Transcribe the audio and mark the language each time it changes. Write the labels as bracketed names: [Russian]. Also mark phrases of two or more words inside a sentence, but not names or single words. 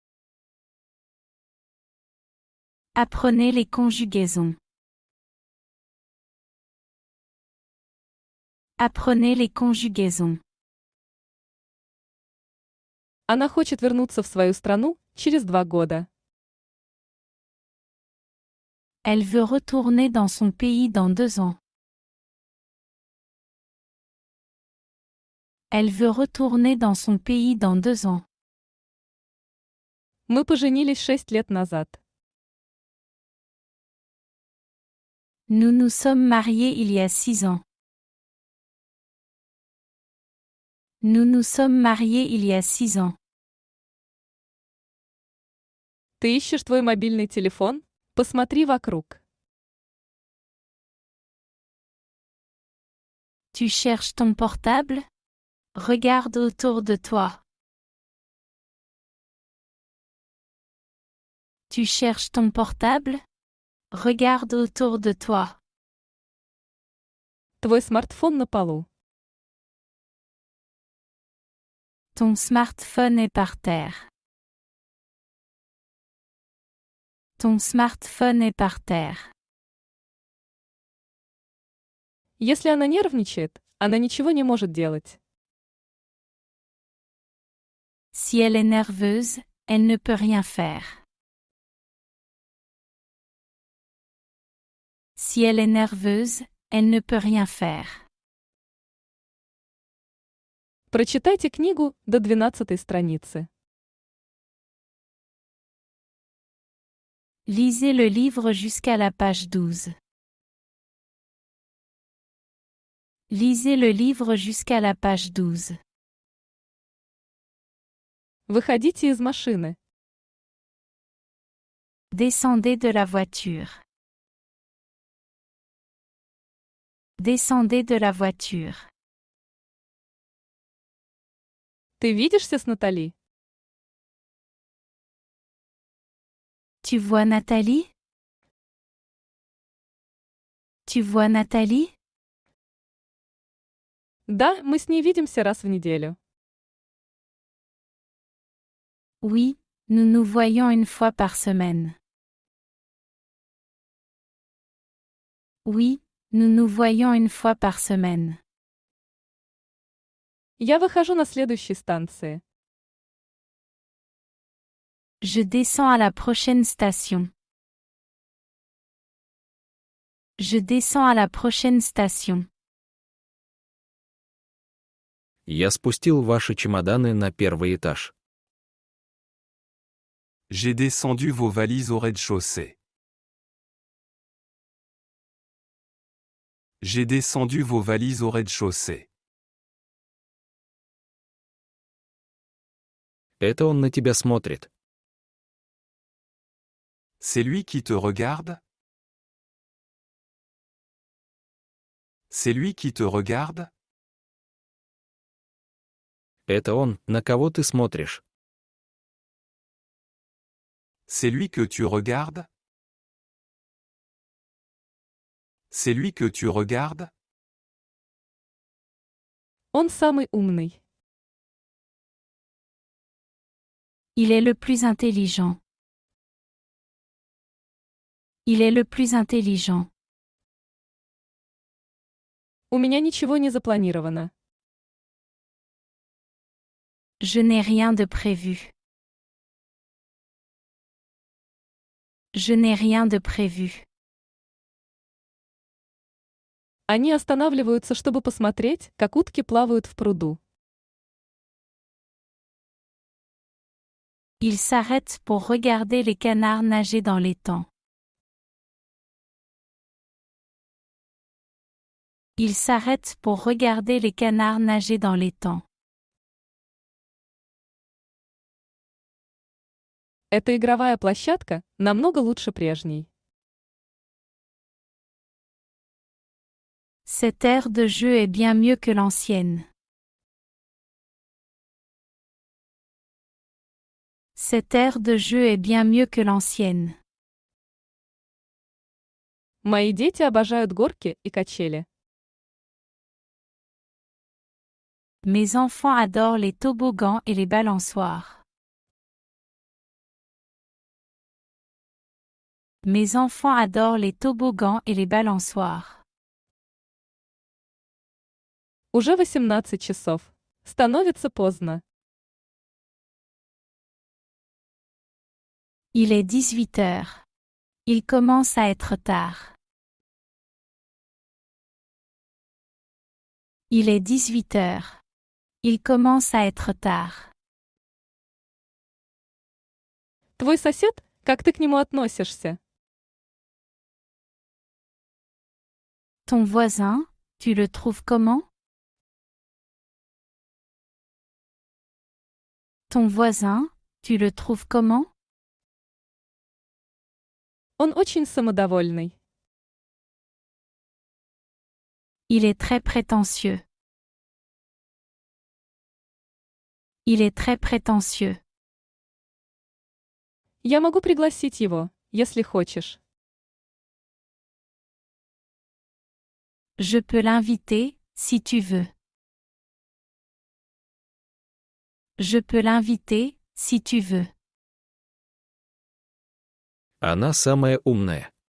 [French] Apprenez les conjugaisons. Apprenez les conjugaisons. [Russian] Она хочет вернуться в свою страну через 2 года. [French] Elle veut retourner dans son pays dans 2 ans. Elle veut retourner dans son pays dans 2 ans. [Russian] Мы поженились 6 лет назад. [French] Nous nous sommes mariés il y a 6 ans. Nous nous sommes mariés il y a 6 ans. [Russian] Ты ищешь твой мобильный телефон? Посмотри вокруг. [French] Tu cherches ton portable? Regarde autour de toi. Tu cherches ton portable? Regarde autour de toi. [Russian] Твой смартфон на полу. [French] Ton smartphone est par terre. Ton smartphone est par terre. [Russian] Если она нервничает, она ничего не может делать. [French] Si elle est nerveuse, elle ne peut rien faire. Si elle est nerveuse, elle ne peut rien faire. [Russian] Прочитайте книгу до 12 страницы. [French] Lisez le livre jusqu'à la page 12. Lisez le livre jusqu'à la page 12. [Russian] Выходите из машины. [French] Descendez de la voiture. Descendez de la voiture. [Russian] Ты видишься с Натали? [French] Tu vois Nathalie? Tu vois Nathalie? [Russian] Да, мы с ней видимся раз в неделю. [French] Oui, nous nous voyons une fois par semaine. Oui, nous nous voyons une fois par semaine. [Russian] Я выхожу на следующей станции. [French] Je descends à la prochaine station. Je descends à la prochaine station. [Russian] Я спустил ваши чемоданы на первый этаж. [French] J'ai descendu vos valises au rez-de-chaussée. J'ai descendu vos valises au rez-de-chaussée. [Russian] Это он на тебя смотрит. [French] C'est lui qui te regarde? C'est lui qui te regarde? [Russian] Это он, на кого ты смотришь. [French] C'est lui que tu regardes? C'est lui que tu regardes? [Russian] Он самый умный. [French] Il est le plus intelligent. Il est le plus intelligent. [Russian] У меня ничего не запланировано. [French] Je n'ai rien de prévu. Je n'ai rien de prévu. [Russian] Они останавливаются, чтобы посмотреть, как утки плавают в пруду. [French] Ils s'arrêtent pour regarder les canards nager dans l'étang. Ils s'arrêtent pour regarder les canards nager dans l'étang. [Russian] Эта игровая площадка намного лучше прежней. [French] Cette aire de jeu est bien mieux que l'ancienne. Cette aire de jeu est bien mieux que l'ancienne. [Russian] Мои дети обожают горки и качели. [French] Mes enfants adorent les toboggans et les balançoires. Mes enfants adorent les toboggans et les balançoires. [Russian] Уже 18 часов. Становится поздно. [French] Il est 18 heures. Il commence à être tard. Il est 18 heures. Il commence à être tard. [Russian] Твой сосед, как ты к нему относишься? [French] Ton voisin, tu le trouves comment? Ton voisin, tu le trouves comment? [Russian] Он очень самодовольный. [French] Il est très prétentieux. Il est très prétentieux. [Russian] Я могу пригласить его, если хочешь. [French] Je peux l'inviter, si tu veux. Je peux l'inviter, si tu veux. [Russian] Она самая умная.